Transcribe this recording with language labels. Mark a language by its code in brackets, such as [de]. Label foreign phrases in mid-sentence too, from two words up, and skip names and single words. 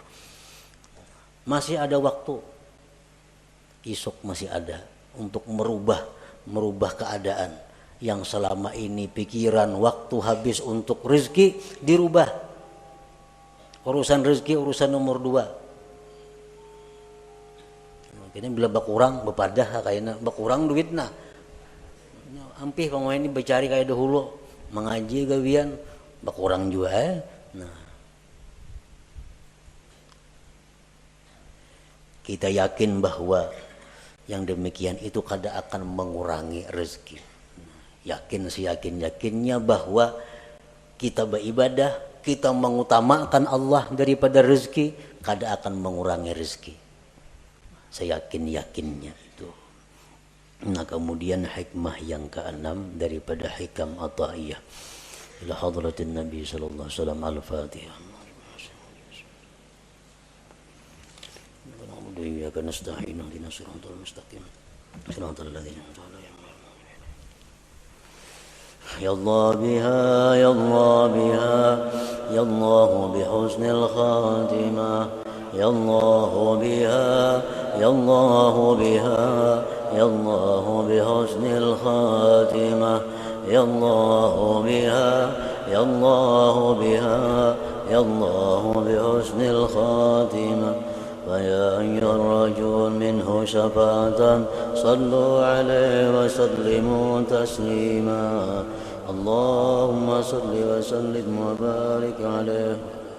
[id] Masih ada waktu. Esok masih ada untuk merubah keadaan. Yang selama ini pikiran waktu habis untuk rezeki dirubah. Urusan rezeki urusan nomor 2. [bjn] Kini bila bakurang bepadah kayaknya bakurang duit nah. Ampih pemain ini bercari kayak dahulu, mengaji gawian bakurang juga Nah. [id] Kita yakin bahwa yang demikian itu kada akan mengurangi rezeki. Yakin seyakin-yakinnya bahwa kita beribadah, kita mengutamakan Allah daripada rezeki, kada akan mengurangi rezeki. Seyakin-yakinnya itu. Nah, kemudian hikmah yang ke-6 daripada hikam Athaiyah. [ar] إلى حضرة النبي صلى الله عليه وسلم الفاتحة. الحمد لله كنا نستعين اهدنا الصراط المستقيم. صراط الذين أنعمت عليهم. يا الله بها يا الله بها يا الله بحسن الخاتمة, يا الله بها يا الله بها يا الله بحسن الخاتمة يا الله بها يا الله بها يا الله بحسن الخاتمة فيا أيها الرجل منه شفاعة صلوا عليه وسلموا تسليما اللهم صل وسلم وبارك عليه